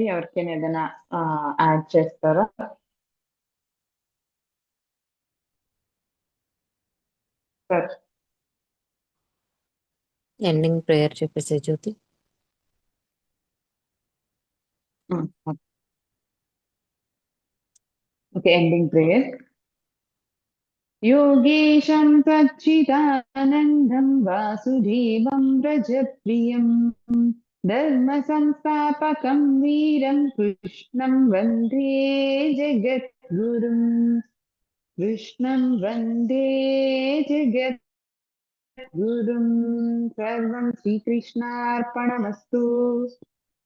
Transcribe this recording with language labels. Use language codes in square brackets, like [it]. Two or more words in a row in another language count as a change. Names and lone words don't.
[te] ఎవరికైనా ఏదైనా యాడ్ చేస్తారా? సార్ [en] ending prayer [te] చెప్పేసే జ్యోతి. [en] okay, ending prayer. [sa] योगेशं सच्चिदानन्दं वासुदेवं व्रजप्रियं धर्मसंस्थापकं वीरं कृष्णं वन्दे जगद्गुरुं कृष्णं वन्दे जगद्गुरुं सर्वं श्रीकृष्णार्पणमस्तु।